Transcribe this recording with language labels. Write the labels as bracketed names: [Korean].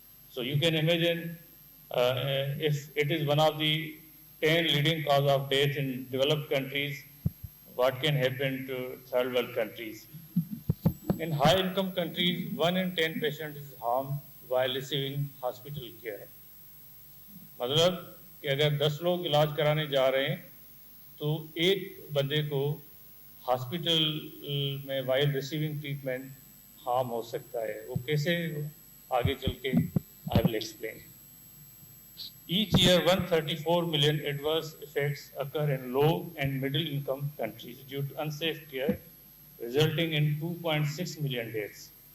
[English] So you can imagine if it is one of the 10 leading cause of death in developed countries, what can happen to third world countries. In high income countries, 1 in 10 patients is harmed while receiving hospital care. [Urdu] مطلب کہ اگر 10 لوگ علاج کرانے جا رہے ہیں تو ایک بندے کو ہاسپٹل میں وائل ریسیونگ ٹریٹمنٹ ہارم ہو سکتا ہے. وہ کیسے آگے چل کے [English] I will explain. Each year 134 million adverse effects occur in low and middle income countries due to unsafe care, resulting in 2.6 million deaths.